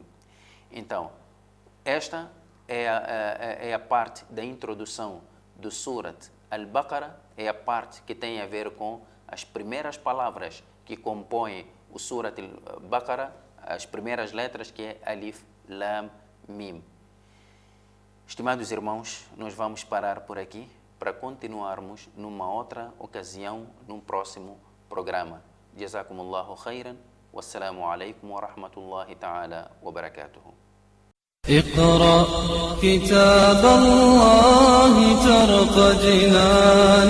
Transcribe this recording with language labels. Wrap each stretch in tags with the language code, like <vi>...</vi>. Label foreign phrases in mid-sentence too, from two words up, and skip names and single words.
<pt>Então, esta é a parte da introdução do Surat Al-Baqarah, é a parte que tem a ver com as primeiras palavras que compõem o Surat Al-Baqarah, as primeiras letras, que é</pt> <ar>الم.</ar> <pt>Estimados irmãos, nós vamos parar por aqui para continuarmos numa outra ocasião, num próximo programa.</pt> <ar>جزاكم الله خيرا. والسلام عليكم ورحمة الله تعالى وبركاته. اقرأ كتاب الله ترق جنان</ar>